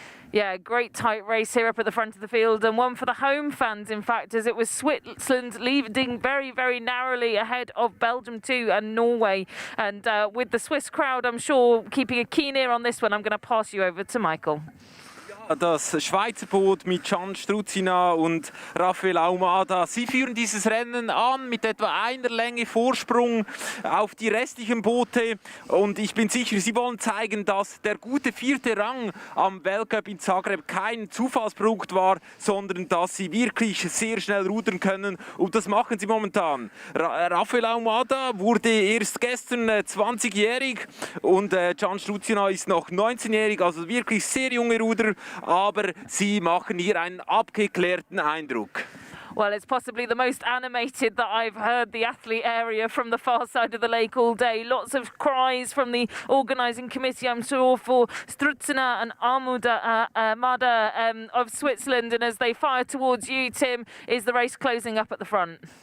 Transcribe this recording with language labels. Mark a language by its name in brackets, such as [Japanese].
[English] Yeah, great tight race here up at the front of the field, and one for the home fans, in fact, as it was Switzerland leading very, very narrowly ahead of Belgium too and Norway. And with the Swiss crowd, I'm sure, keeping a keen ear on this one, I'm going to pass you over to Michael. [German] Das Schweizer Boot mit Can Struzina und Raphael Aumada. Sie führen dieses Rennen an mit etwa einer Länge Vorsprung auf die restlichen Boote. Und ich bin sicher, sie wollen zeigen, dass der gute 4. Rang am Weltcup in Zagreb kein Zufallsprodukt war, sondern dass sie wirklich sehr schnell rudern können. Und das machen sie momentan. Raphael Aumada wurde erst gestern 20-jährig und Can Struzina ist noch 19-jährig, also wirklich sehr junge Ruder. Aber sie machen hier einen abgeklärten Eindruck. [English] Well, it's possibly the most animated that I've heard the athlete area from the far side of the lake all day. Lots of cries from the organising committee, I'm sure, for Struzina and Mada of Switzerland. And as they fire towards you, Tim, is the race closing up at the front?